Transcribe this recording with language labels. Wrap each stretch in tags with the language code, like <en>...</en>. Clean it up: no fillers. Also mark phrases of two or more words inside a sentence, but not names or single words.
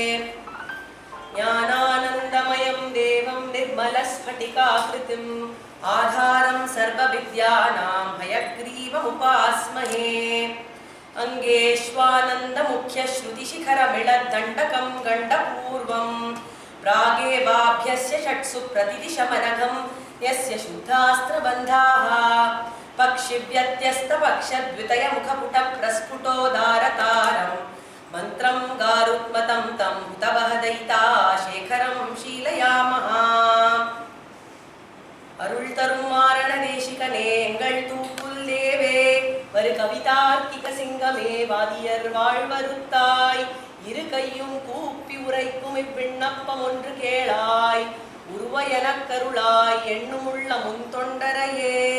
<sa>ज्ञानानन्दमयं देवं निर्मलस्फटिकाकृतिम् आधारं सर्वविद्यानां हयग्रीवमुपास्महे अङ्गेष्वानन्दमुख्यश्रुतिशिखरमिळद्दण्डकं गण्डपूर्वं प्रागेवाभ्यस्य षट्सु प्रतिदिशमनघं यस्य शुद्धास्त्रबन्धाः पक्षिव्यत्यस्तपक्षद्वितयमुखपुटप्रस्फुटोदारतारं मन्त्रं गारुत्मतं तं हुतवहदयिता शेखरं शीलयामः</sa> <ta>அருள் தரும் மாரண தேசிகனே எங்கள் தூப்புல் தேவே ஒரு கவிதார்க்கிக சிங்கமே வாதியர் வாழ்வருத்தாய் இரு கையும் கூப்பி உரைக்கும் இவ்விண்ணப்பம் ஒன்று கேளாய் உருவ எனக்கருளாய் எண்ணுமுள்ள முன் தொண்டரையே.</ta>